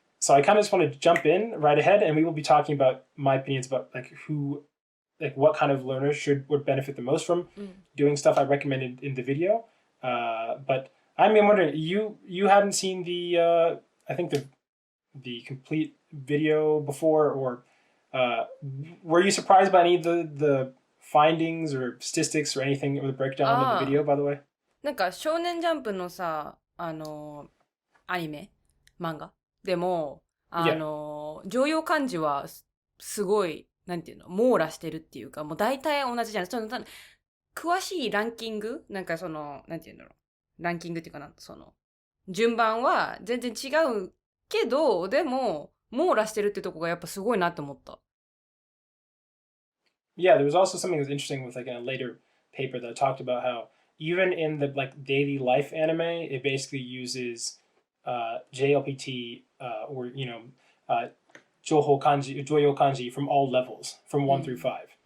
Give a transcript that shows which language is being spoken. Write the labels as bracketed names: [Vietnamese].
[English] So I kind of just want to jump in right ahead, and we will be talking about my opinions about what kind of learners would benefit the most from doing stuff I recommended in the video. But I'm wondering, you hadn't seen the I think the complete video before, or were you surprised by any of the findings or statistics or anything or the breakdown of the video, by the way? [Japanese] なんか少年ジャンプのさ、アニメ漫画でも、常用漢字はすごい、なんていうの、網羅してるっていうか、もう大体同じじゃん。詳しいランキングなんかなんていうんだろう。ランキングっていうかな、順番は全然違うけど、でも、網羅してるってとこがやっぱすごいなと思った。 [English] Yeah, there was also something that was interesting with in a later paper that talked about how even in the daily life anime, it basically uses JLPT or Joho kanji, Joyo kanji from all levels, from 1 through 5.